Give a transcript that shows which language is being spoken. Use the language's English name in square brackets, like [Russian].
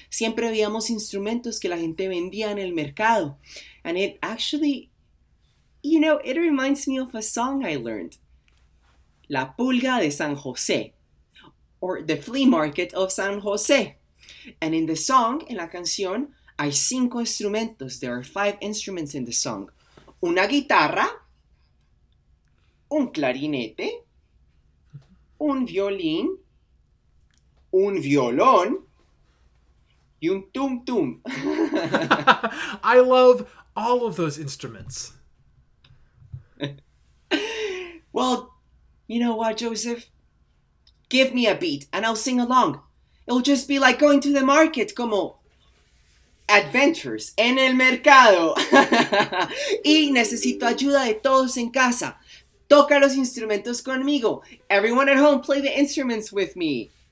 [Spanish] Siempre veíamos instrumentos que la gente vendía en el mercado. [English] And it actually, you know, it reminds me of a song I learned. [Spanish] La Pulga de San José, [English] or the flea market of San Jose. And in the song, [Spanish] en la canción, hay 5 instrumentos. [English] There are 5 instruments in the song. [Spanish] Una guitarra, un clarinete, un violín, un violón, y un tum tum. [English] I love all of those instruments. Well, you know what, Joseph? Give me a beat and I'll sing along. It'll just be like going to the market, [Spanish] como adventures en el mercado. Y necesito ayuda de todos en casa. Toca los instrumentos conmigo. [English] Everyone at home, play the instruments with me.